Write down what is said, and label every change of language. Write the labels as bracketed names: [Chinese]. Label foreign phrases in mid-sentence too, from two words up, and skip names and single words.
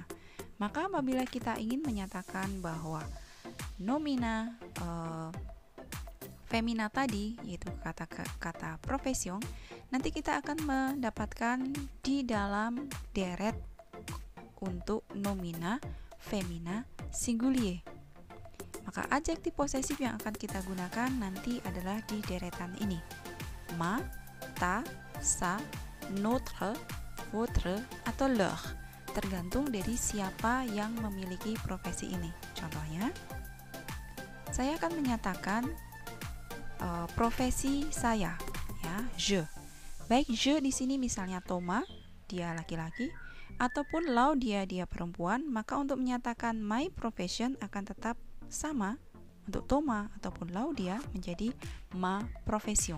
[Indonesian] Maka apabila kita ingin menyatakan bahwa nomina femina tadi, yaitu kata profession, nanti kita akan mendapatkan di dalam deret untuk nomina femina singulier. Maka adjektif posesif yang akan kita gunakan nanti adalah di deretan ini. [French] Ma, ta, sa, notre, votre, [Indonesian] atau leur, tergantung dari siapa yang memiliki profesi ini. Contohnya, saya akan menyatakan profesi saya, ya, je. Baik je di sini misalnya Thomas, dia laki-laki, ataupun Lau dia perempuan, maka untuk menyatakan [English] my profession [Indonesian] akan tetap sama untuk Thomas ataupun Lau dia menjadi [French] ma profession.